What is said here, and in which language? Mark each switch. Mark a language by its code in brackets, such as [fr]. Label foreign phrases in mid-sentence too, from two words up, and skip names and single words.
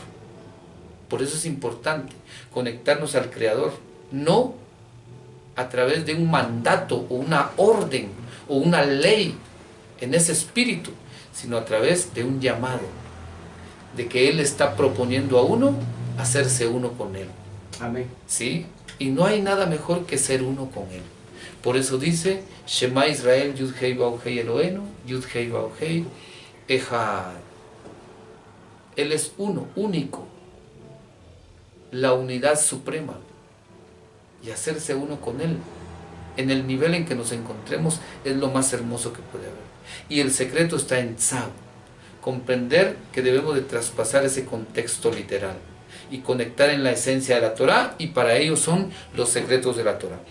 [es] Por eso es importante conectarnos al Creador, no a través de un mandato o una orden o una ley en ese espíritu, sino a través de un llamado, de que Él está proponiendo a uno hacerse uno con Él. Amén. ¿Sí? Y no hay nada mejor que ser uno con Él. Por eso dice: [he] שמע ישראל, יוד הא ואו הא אלוהינו, יוד הא ואו הא אחד. [es] Él es uno, único, la unidad suprema, y hacerse uno con Él en el nivel en que nos encontremos es lo más hermoso que puede haber. Y el secreto está en Tzav, comprender que debemos de traspasar ese contexto literal y conectar en la esencia de la Torah, y para ello son los secretos de la Torah.